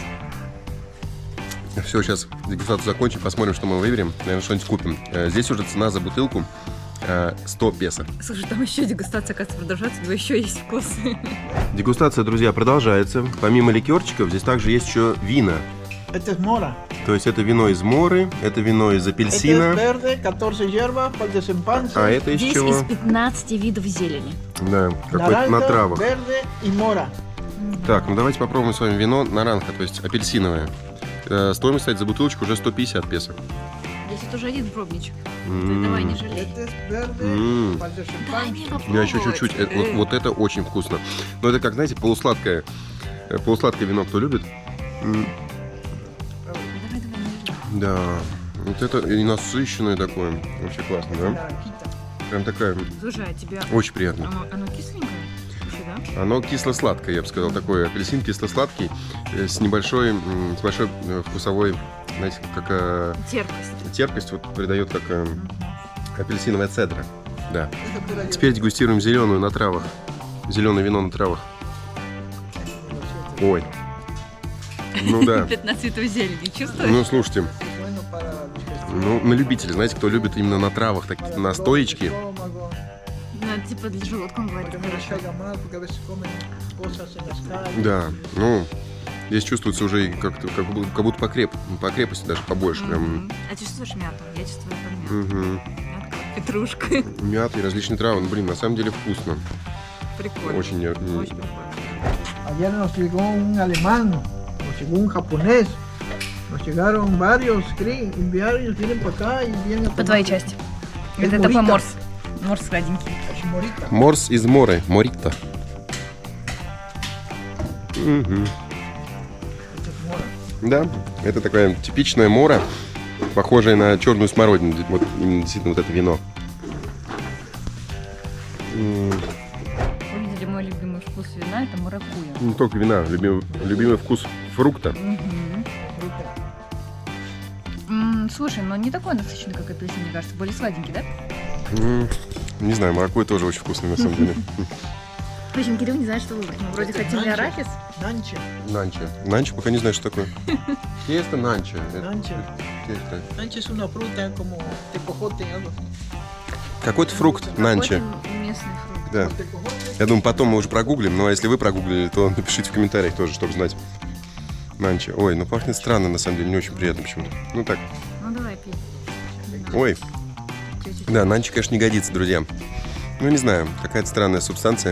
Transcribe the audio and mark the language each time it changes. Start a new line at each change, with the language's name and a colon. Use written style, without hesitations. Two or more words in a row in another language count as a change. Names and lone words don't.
Russian: Все, сейчас дегустацию закончим, посмотрим, что мы выберем. Наверное, что-нибудь купим. Здесь уже цена за бутылку 100 песо. Слушай, там еще дегустация, кажется, продолжается, у него еще есть вкус. Дегустация, друзья, продолжается. Помимо ликерчиков, здесь также есть еще вина.
Spanish: Este es mora.
Russian: То есть это вино из моры, это вино из
Spanish: Este
Russian: апельсина.
Spanish: es verde, 14 hierbas para el desempance.
Russian: А это из Здесь чего? из 15 видов зелени. Да, какой-то
Spanish: Naranja,
Russian: на травах.
Spanish: verde y mora.
Russian: Так, ну давайте попробуем с вами вино наранха, то есть апельсиновое. Стоимость, кстати, за бутылочку уже 150 песо. Здесь вот уже один пробничек. М. Давай, не жалей.
Spanish: Este es verde М. para el
Russian: Дай
Spanish: desempance.
Russian: мне попробовать. Я еще чуть-чуть. Вот это очень вкусно. Но это как, знаете, полусладкое вино, кто любит. М. Давай, не жалей. Да, вот это и насыщенное такое. Вообще классно, да?
Spanish: Naranjita.
Russian: Прям такая, Слушай, а тебя... очень приятно. Оно кисленькое? Еще, да? Оно кисло-сладкое, я бы сказал, такой апельсин кисло-сладкий, с большой вкусовой, знаете, как Терпкость. терпкость вот придает, как апельсиновая цедра. Да.
Spanish: Esta pura
Russian: Теперь дегустируем зеленую на травах. Зеленое вино на травах. Ой. Ну да. 15 цветов зелени, чувствуешь? Ну слушайте,
Spanish: bueno para los que
Russian: ну на любителей, знаете, кто любит именно на травах, такие
Spanish: para
Russian: настоечки.
Spanish: el estómago,
Russian: Ну, это типа для желудка, он говорит,
Spanish: para que no les
Russian: хорошо.
Spanish: caiga mal, porque a veces comen cosas en las calles.
Russian: Да, ну здесь чувствуется уже и как-то, как будто по крепости даже побольше. Прям. Мгм. А чувствуешь мяту? Я чувствую там мяту. Мгм. Мятка, петрушка. Мята и различные травы. Ну, блин, на самом деле вкусно. Прикольно. Очень. Очень прикольно.
Spanish: Ayer nos llegó un alemán, nos llegó un japonés, nos llegaron varios varios vienen para acá y vienen a
Russian: По твоей
Spanish: tomar
Russian: части.
Spanish: Es
Russian: Это такой
Spanish: morita.
Russian: морс. Морс сладенький.
Spanish: morita.
Russian: Морс из моря. Морита. Мгм.
Spanish: Este es mora.
Russian: Да, это такая типичная мора, похожая на черную смородину. Вот именно действительно вот это вино. Вы видели мой любимый вкус вина, это маракуйя. Не только вина, любимый вкус фрукта. Слушай, но не такой насыщенный, как апельсин, мне кажется, более сладенький, да? Не знаю, маракуйя тоже очень вкусный на самом деле. В общем, Кирилл не знает, что выбрать. Мы вроде хотели Нанчи. арахис. Nanche, Нанчи. Нанчи пока не знаю, что такое. Тесто нанчи. nanche. Тесто.
Spanish: Nanche es una fruta como tecojote, algo así.
Russian: Какой-то фрукт нанчи. Какой-то местный фрукт. Да. Tecojote. Я думаю, потом мы уже прогуглим, но если вы прогуглили, то напишите в комментариях тоже, чтобы знать. Нанчи. Ой, ну пахнет странно, на самом деле, не очень приятно почему-то. Ну так. Ну давай, пей. Ой, Чуть-чуть. да, нанчи, конечно, не годится, друзья. Ну, не знаю, какая-то странная субстанция.